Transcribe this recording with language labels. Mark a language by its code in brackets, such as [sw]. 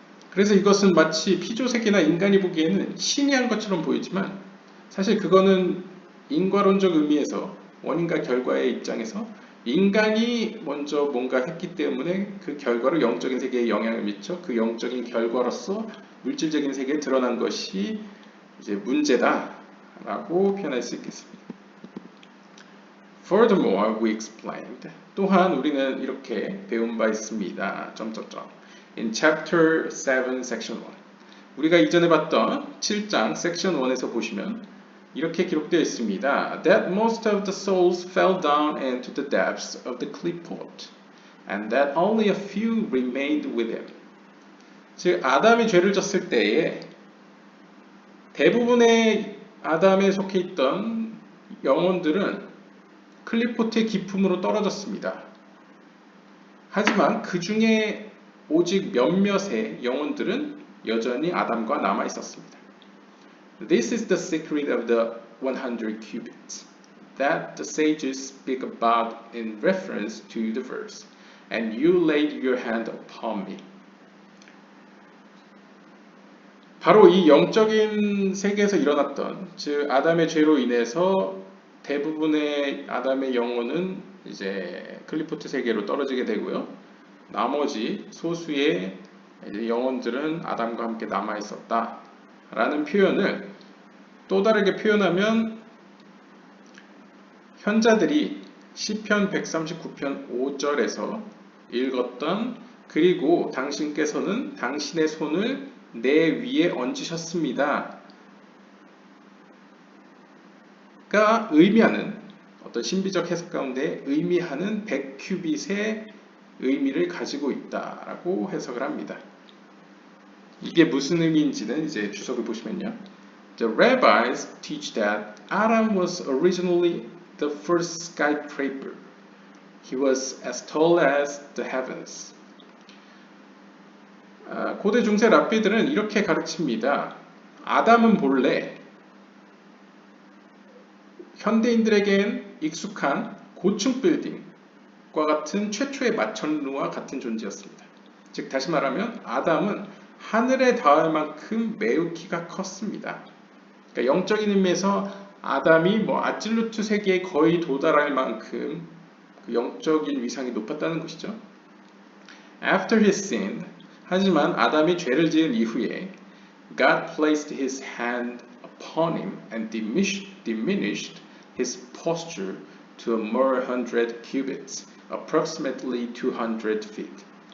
[ko] 그래서 이것은 마치 피조 세계나 인간이 보기에는 신이 한 것처럼 보이지만 사실 그거는 인과론적 의미에서 원인과 결과의 입장에서 인간이 먼저 뭔가 했기 때문에 그 결과로 영적인 세계에 영향을 미쳐 그 영적인 결과로서 물질적인 세계에 드러난 것이 이제 문제다라고 표현할 수 있겠습니다. [en] Furthermore, we explained. [ko] 또한 우리는 이렇게 배운 바 있습니다. [en] In chapter 7, section 1. [ko] 우리가 이전에 봤던 7장 section 1에서 보시면 이렇게 기록되어 있습니다. [en] That most of the souls fell down into the depths of the klipot, and that only a few remained with him. [ko] 즉 아담이 죄를 졌을 때에 대부분의 아담에 속해 있던 영혼들은 클리포트의 깊음으로 떨어졌습니다. 하지만 그 중에 오직 몇몇의 영혼들은 여전히 아담과 남아 있었습니다. [en] This is the secret of the 100 cubits that the sages speak about in reference to the verse. And you laid your hand upon me. [ko] 바로 이 영적인 세계에서 일어났던 즉 아담의 죄로 인해서 대부분의 아담의 영혼은 이제 클리포트 세계로 떨어지게 되고요. 나머지 소수의 영혼들은 아담과 함께 남아 있었다. 라는 표현을 또 다르게 표현하면 현자들이 시편 139편 5절에서 읽었던 그리고 당신께서는 당신의 손을 내 위에 얹으셨습니다. 가 의미하는 어떤 신비적 해석 가운데 의미하는 100큐빗의 의미를 가지고 있다라고 해석을 합니다. 이게 무슨 의미인지는 이제 주석을 보시면요. [en] The rabbis teach that Adam was originally the first skyscraper, He was as tall as the heavens. [ko] 고대 중세 랍비들은 이렇게 가르칩니다. 아담은 본래 현대인들에겐 익숙한 고층 빌딩과 같은 최초의 마천루와 같은 존재였습니다. 즉 다시 말하면 아담은 하늘에 닿을 만큼 매우 키가 컸습니다. 그러니까 영적인 의미에서 아담이 아질루트 세계에 거의 도달할 만큼 그 영적인 위상이 높았다는 것이죠. [en] After he sinned, [ko] 하지만 아담이 죄를 지은 이후에 [en] God placed his hand upon him and diminished his posture to a mere 100 cubits, approximately 200 feet.